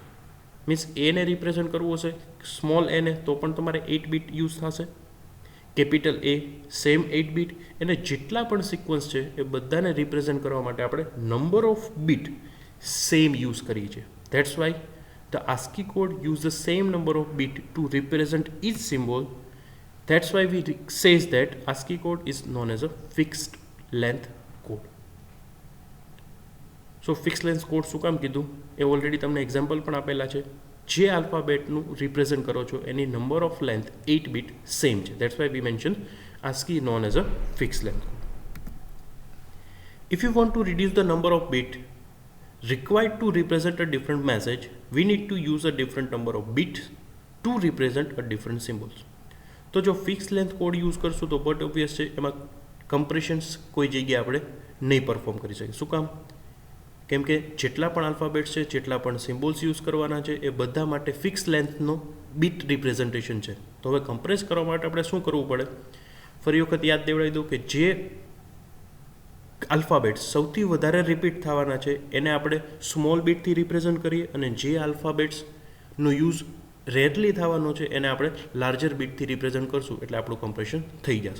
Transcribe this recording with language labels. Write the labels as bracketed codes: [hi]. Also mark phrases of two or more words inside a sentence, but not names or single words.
[gu] મીન્સ એને રિપ્રેઝન્ટ કરવું હશે સ્મોલ એને તો પણ તમારે 8 [en] bit use [gu] થશે, [en] capital A same [gu] 8 બીટ, અને જેટલા પણ સિક્વન્સ છે એ બધાને રિપ્રેઝન્ટ કરવા માટે આપણે [en] number of bit same use [gu] કરીએ છીએ. [en] That's why the ASCII code use the same number of bit to represent each symbol. That's why we says that ASCII code is known as a fixed length code. so fixed length code [gu] શું કામ કીધું એ ઓલરેડી તમને એક્ઝામ્પલ પણ આપેલા છે. જે આલ્ફાબેટનું રિપ્રેઝન્ટ કરો છો એની [en] number of length 8 bit same [gu] છે. [en] That's why we mention ASCII known as a fixed length code. If you want to reduce the number of bit required to represent a different message, we need to use a different number of bits to represent a different symbols. [gu] તો જો [en] fixed length code use [gu] કરશું તો [en] but obvious [gu] છે એમાં કમ્પ્રેશન્સ કોઈ જગ્યાએ આપણે નહીં પરફોર્મ કરી શકીએ. શું કામ? કેમ કે જેટલા પણ આલ્ફાબેટ્સ છે, જેટલા પણ સિમ્બોલ્સ યુઝ કરવાના છે એ બધા માટે ફિક્સ લેન્થનો [en] bit representation [gu] છે. તો હવે કમ્પ્રેસ કરવા માટે આપણે શું કરવું પડે? ફરી વખત યાદ દેવડાવી દઉં કે જે આલ્ફાબેટ્સ સૌથી વધારે રિપીટ થવાના છે એને આપણે સ્મોલ બીટથી રિપ્રેઝન્ટ કરીએ, અને જે આલ્ફાબેટ્સનો [en] use rarely [gu] થવાનો છે એને આપણે લાર્જર બીટથી રિપ્રેઝન્ટ કરશું, એટલે આપણું કમ્પ્રેશન થઈ જશે.